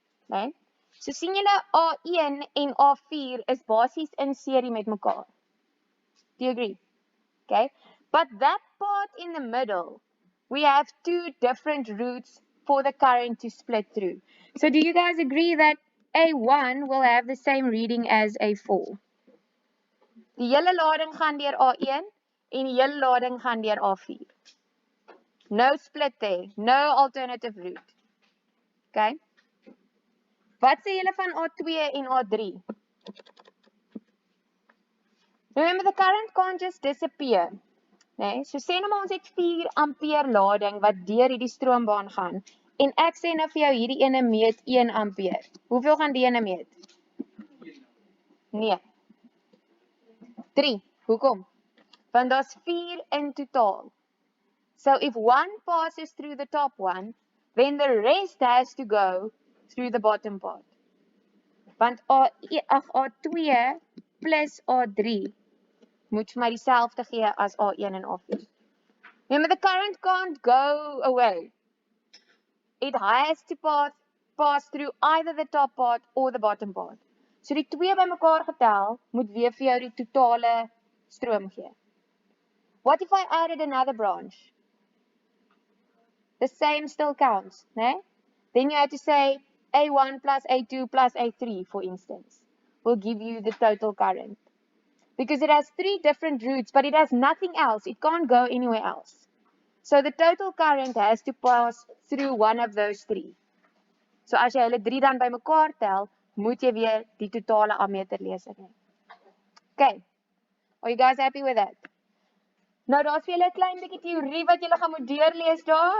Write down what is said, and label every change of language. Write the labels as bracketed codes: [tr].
[af] Okay? So sien julle A1 en A4 is basies in serie met mekaar. [en] Do you agree? Okay? But that part in the middle, we have two different routes for the current to split through. So do you guys agree that A1 will have the same reading as A4? [af] Die hele lading gaan deur A1 en die hele lading gaan deur A4. [en] No split there, no alternative route. Okay? [af] Wat sê julle van A2 en A3? [en] Remember, the current can't just disappear. [af] Nee, so sê nou maar ons het 4 ampere lading wat deur hierdie stroombaan gaan. En ek sê nou vir jou hierdie ene meet 1 ampere. Hoeveel gaan die ene meet? Nee. 3. Hoekom? Want daar's 4 in totaal. [en] So if one passes through the top one, then the rest has to go through the bottom part. [af] Want A2 plus A3 moet vir my dieselfde gee as A1 en A4. [en] Remember, the current can't go away. It has to pass through either the top part or the bottom part. [af] So die twee bymekaar getel moet weer vir jou die totale stroom gee. [en] What if I added another branch? The same still counts, né? Then you have to say A1 plus A2 plus A3, for instance, will give you the total current. Because it has 3 different routes, but it has nothing else. It can't go anywhere else. So the total current has to pass through one of those 3. [af] So as jy hulle 3 dan bymekaar tel, moet jy weer die totale ammeter lees hê. [en] Okay. Are you guys happy with that? [af] Nou daar's vir julle 'n klein bietjie teorie wat julle gaan moet deurlees daar.